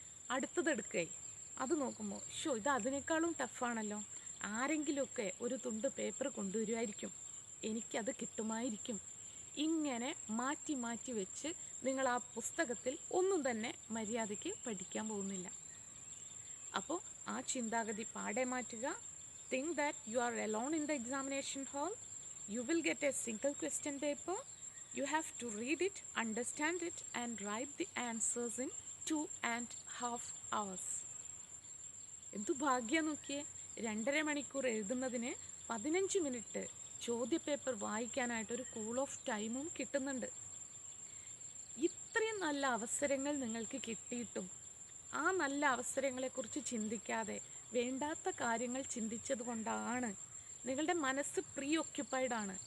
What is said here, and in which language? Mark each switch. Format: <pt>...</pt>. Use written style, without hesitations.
<ml>അടുത്തതെടുക്കേ, അത് നോക്കുമ്പോൾ ഷോ ഇത് അതിനേക്കാളും ടഫാണല്ലോ, ആരെങ്കിലുമൊക്കെ ഒരു തുണ്ട് പേപ്പർ കൊണ്ടുവരുമായിരിക്കും, എനിക്കത് കിട്ടുമായിരിക്കും. ഇങ്ങനെ മാറ്റി മാറ്റി വെച്ച് നിങ്ങൾ ആ പുസ്തകത്തിൽ ഒന്നും തന്നെ മര്യാദയ്ക്ക് പഠിക്കാൻ പോകുന്നില്ല. അപ്പോൾ ആ ചിന്താഗതി പാടെ മാറ്റുക.</ml> <en>Think that you are alone in the examination hall. You will get a single question paper. You have to read it, understand it and write the answers in 2.5 hours.</en> <ml>എന്തു ഭാഗ്യം നോക്കിയേ, 2.5 മണിക്കൂർ എഴുതുന്നതിന് 15 മിനിറ്റ് ചോദ്യപേപ്പർ വായിക്കാനായിട്ടൊരു കൂൾ ഓഫ് ടൈമും കിട്ടുന്നുണ്ട്. ഇത്രയും നല്ല അവസരങ്ങൾ നിങ്ങൾക്ക് കിട്ടിയിട്ടും ആ നല്ല അവസരങ്ങളെക്കുറിച്ച് ചിന്തിക്കാതെ വേണ്ടാത്ത കാര്യങ്ങൾ ചിന്തിച്ചത് കൊണ്ടാണ് നിങ്ങളുടെ മനസ്സ് പ്രീ ഓക്യുപ്പൈഡ് ആണ്.</ml>